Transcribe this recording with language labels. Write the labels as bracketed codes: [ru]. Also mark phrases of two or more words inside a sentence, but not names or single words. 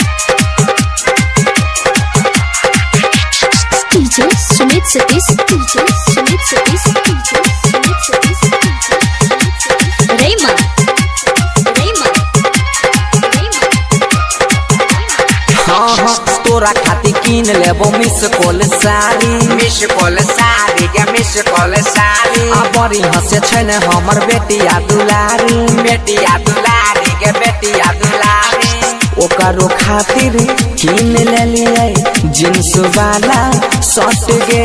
[anp] DJ Sumit Satish, DJ Sumit Satish, DJ Sumit Satish, Rayman, Rayman, Rayman. हाँ हाँ तोरा खाती किन लेबो [en] miss call [anp] साड़ी। [en] miss call [anp] साड़ी के [en] miss call [anp] साड़ी। आ बड़ी हंसे छै ने हमर बेटिया दुलारी। बेटिया दुलारी के बेटिया दुलारी। ओकरो खातिर किन लेलिए जींस वाला शर्ट गे।